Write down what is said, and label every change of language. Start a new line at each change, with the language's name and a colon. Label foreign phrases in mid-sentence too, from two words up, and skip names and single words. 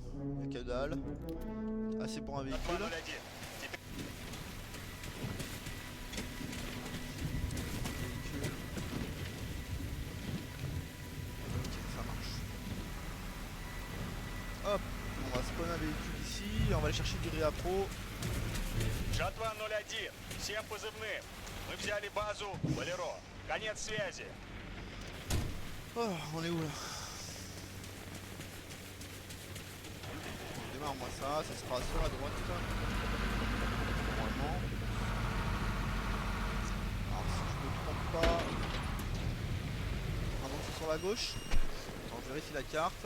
French: Il y a que dalle. Assez pour un véhicule. Ça marche. Hop, on va spawn un véhicule ici, on va aller chercher du réappro.
Russian: Жа-201, всем позывным. Мы взяли базу Болеро. Конец связи.
French: Oh, on est où là? Démarre-moi ça, ça sera sur la droite. Normalement. Alors si je me trompe pas. Ah non, c'est sur la gauche. Attends, je vérifie la carte.